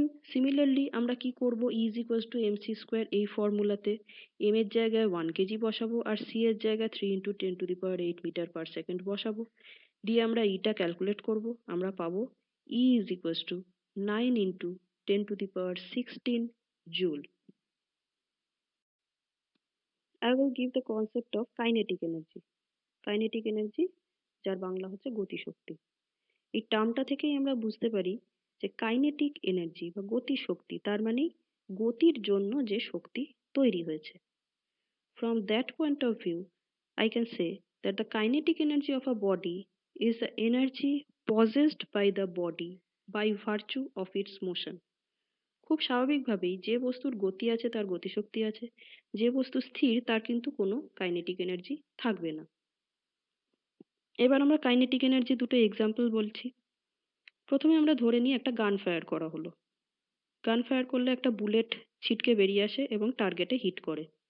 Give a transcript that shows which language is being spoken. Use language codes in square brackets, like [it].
[bn] Similarly আমরা কি করব [en] E is equals to mc [bn] square এই ফর্মুলাতে m এর জায়গায় 1 কেজি বসাবো আর c এর জায়গায় [en] 3 into 10 to the power 8 [bn] metre per second বসাবো দিয়ে আমরা ইটা ক্যালকুলেট করব আমরা পাবো [en] E is equals to 9 into 10 to the power 16 joule। I will give the concept of kinetic energy। [bn] Kinetic energy যার বাংলা হচ্ছে গতিশক্তি। এই টার্মটা থেকেই আমরা বুঝতে পারি যে কাইনেটিক এনার্জি বা গতি শক্তি তার মানে গতির জন্য যে শক্তি তৈরি হয়েছে। [en] From that point of view, I can say that the kinetic energy of a body is the energy possessed by the body by virtue of its motion। [bn] খুব স্বাভাবিকভাবেই যে বস্তুর গতি আছে তার গতিশক্তি আছে, যে বস্তু স্থির তার কিন্তু কোনো কাইনেটিক এনার্জি থাকবে না। এবার আমরা কাইনেটিক এনার্জি দুটো এক্সাম্পল বলছি। প্রথমে আমরা ধরে নিই একটা গান ফায়ার করা হলো। গান ফায়ার করলে একটা বুলেট ছিটকে বেরিয়ে আসে এবং টার্গেটে হিট করে।